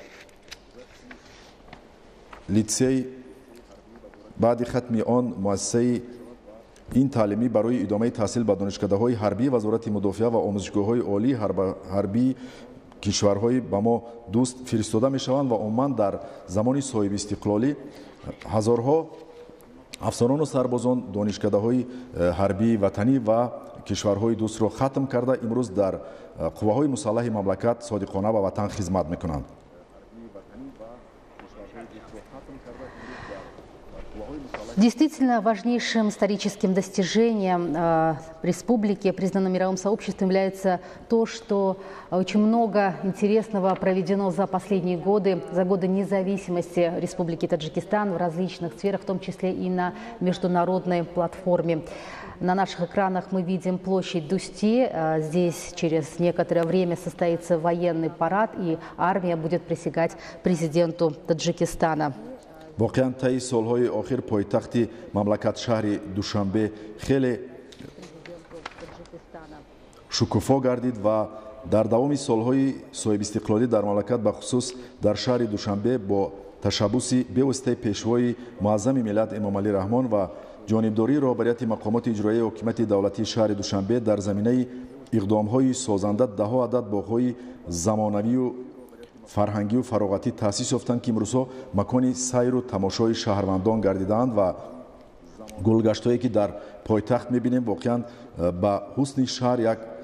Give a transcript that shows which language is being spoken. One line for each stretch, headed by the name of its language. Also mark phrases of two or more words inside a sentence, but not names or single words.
Tajik: литсей баъди хатми он муассисаи ин таълимӣ барои идомаи таҳсил ба донишкадаҳои ҳарбии Вазорати мудофиа ва омӯзишгоҳҳои олии ҳарбии кишварҳои ба мо дӯст фиристода мешаванд ва умуман дар замони соҳибистиқлолӣ ҳазорҳо афсонону сарбозон донишкадаҳои ҳарбии ватанӣ ва кишварҳои дӯстро хатм карда имрӯз дар қувваҳои мусаллаҳи мамлакат содиқона ба ватан хизмат мекунанд.
Russian: Действительно важнейшим историческим достижением республики, признанным мировым сообществом, является то, что очень много интересного проведено за последние годы, за годы независимости Республики Таджикистан в различных сферах, в том числе и на международной платформе. На наших экранах мы видим площадь Дусти. Здесь через некоторое время состоится военный парад, и армия будет присягать президенту Таджикистана.
Tajik: воқеан таи солҳои охир пойтахти мамлакат шаҳри душанбе хеле шукуфо гардид ва дар давоми солҳои соҳибистиқлолӣ дар мамлакат ба хусус дар шаҳри душанбе бо ташаббуси бевоситаи пешвои муаззами миллат Эмомалӣ Раҳмон ва ҷонибдории роҳбарияти мақомоти иҷроияи ҳокимияти давлатии шаҳри душанбе дар заминаи иқдомҳои созанда даҳо адад боғҳои замонавию фарҳангию фароғатӣ таъсис ёфтанд, ки имрӯзҳо макони сайру тамошои шаҳрвандон гардидаанд ва гулгаштое ки дар пойтахт мебинем воқеан ба ҳусни шаҳр як